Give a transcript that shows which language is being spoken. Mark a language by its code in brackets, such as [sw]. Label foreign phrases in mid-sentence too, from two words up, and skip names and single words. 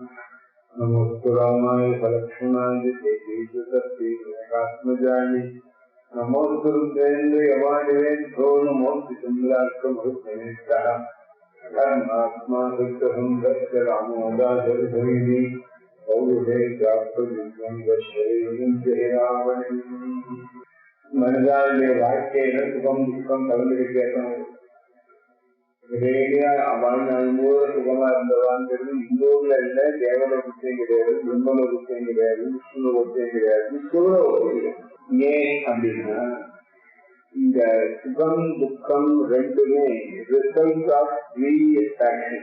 [sa] नमोस्तु रामाय सलक्ष्मणाय देवीकात्मजाय नमोस्तु रुद्रेन्द्र यमानिवेभ्यो नमोस्तु चन्द्राष्टमरुद्रेन्द्रः धर्मात्मा सत्यसन्धस्य रामोदासरिधरिणी पौरुषे प्राप्तविद्वं दशैवं जय रावणम् [ta] மனிதாவுடைய வாழ்க்கையில சுகம் துக்கம் கலந்து கேட்கணும். வாழ்நாள்போது சுகமா இருந்தவாங்கிறது இந்த ஊர்ல இல்ல. தேவல குற்றம் கிடையாது, பிரம்மல குற்றம் கிடையாது, விஷ்ணுல குற்றம் கிடையாது, சூழ ஏன் அப்படின்னா இந்த சுகம் துக்கம் ரெண்டுமே [en] result of previous action.